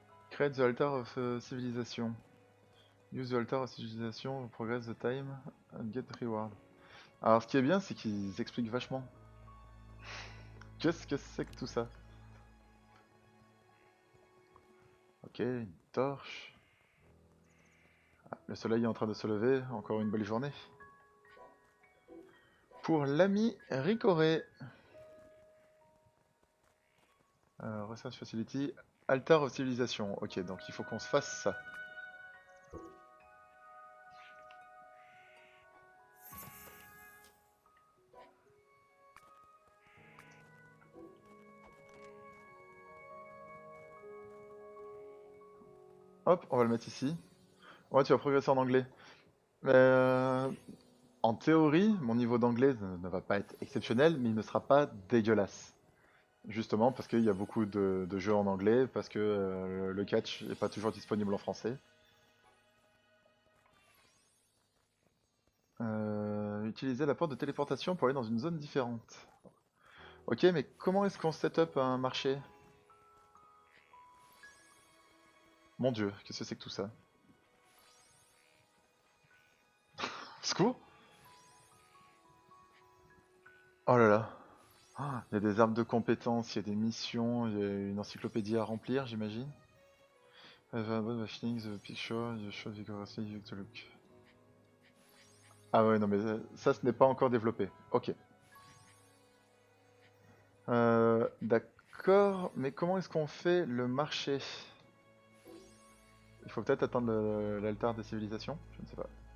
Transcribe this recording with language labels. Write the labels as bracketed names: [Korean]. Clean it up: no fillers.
[English] Create the altar of civilization. Use the altar of civilization, progress the time and get reward. [French] Alors ce qui est bien, c'est qu'ils expliquent vachement. Qu'est-ce que c'est que tout ça? Ok, une torche. Ah, le soleil est en train de se lever, encore une belle journée. Pour l'ami Ricoré. [English] Research Facility, Altar of Civilization. [French] Ok, donc il faut qu'on se fasse ça. Hop, on va le mettre ici. Ouais, tu vas progresser en anglais. En théorie, mon niveau d'anglais ne va pas être exceptionnel, mais il ne sera pas dégueulasse. Justement parce qu'il y a beaucoup de jeux en anglais, parce que le catch n'est pas toujours disponible en français. Utiliser la porte de téléportation pour aller dans une zone différente. Ok, mais comment est-ce qu'on set up un marché? Mon dieu, qu'est-ce que c'est que tout ça? Secours? Oh là là. Ah, il y a des arbres de compétences, il y a des missions, il y a une encyclopédie à remplir, j'imagine. [English] Available things, the picture, you show vigorously you to look. [French] Ah ouais, non mais ça, ce n'est pas encore développé. Ok. D'accord, mais comment est-ce qu'on fait le marché? Il faut peut-être atteindre l'altar des civilisations? Je ne sais pas.